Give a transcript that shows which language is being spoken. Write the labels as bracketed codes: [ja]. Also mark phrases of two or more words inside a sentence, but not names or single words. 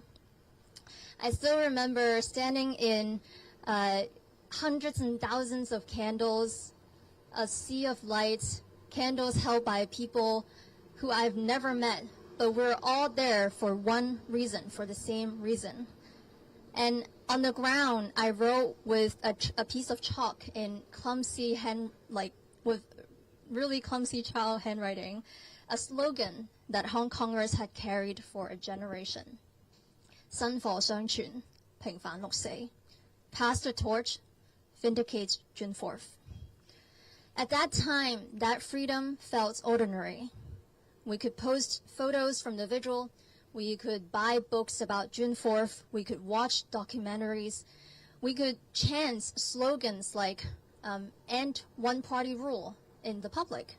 [en] I still remember standing in hundreds and thousands of candles, a sea of lights, candles held by people who I've never met, but we're all there for one reason, for the same reason. And on the ground, I wrote with a piece of chalk in clumsy with really clumsy child handwriting, a slogan that Hong Kongers had carried for a generation. [yue] 薪火相傳，平反六四. [en] Pass the torch, vindicate June 4th. At that time, that freedom felt ordinary. We could post photos from the vigil. We could buy books about June 4th. We could watch documentaries. We could chant slogans like end one-party rule in the public.